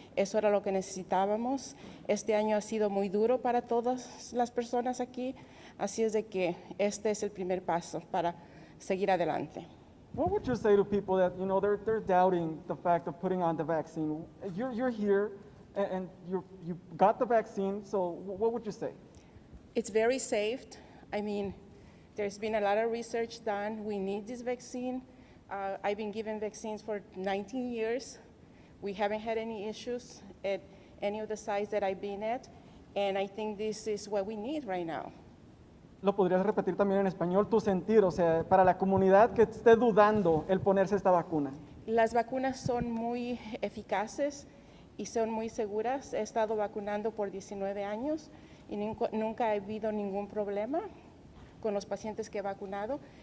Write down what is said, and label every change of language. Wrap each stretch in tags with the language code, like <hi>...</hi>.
<es>Eso era lo que necesitábamos. Este año ha sido muy duro para todas las personas aquí, así es de que este es el primer paso para seguir adelante.</es> <en>What would you say to people that, they're doubting the fact of putting on the vaccine? You're here and you got the vaccine, so what would you say? It's very safe. I mean, there's been a lot of research done. We need this vaccine. I've been given vaccines for 19 years. We haven't had any issues at any of the sites that I've been at, and I think this is what we need right now.</en> <es>¿Lo podrías repetir también en español? Tu sentir, o sea, para la comunidad que esté dudando el ponerse esta vacuna. Las vacunas son muy eficaces y son muy seguras. He estado vacunando por 19 años y nunca ha habido ningún problema con los pacientes que he vacunado.</es>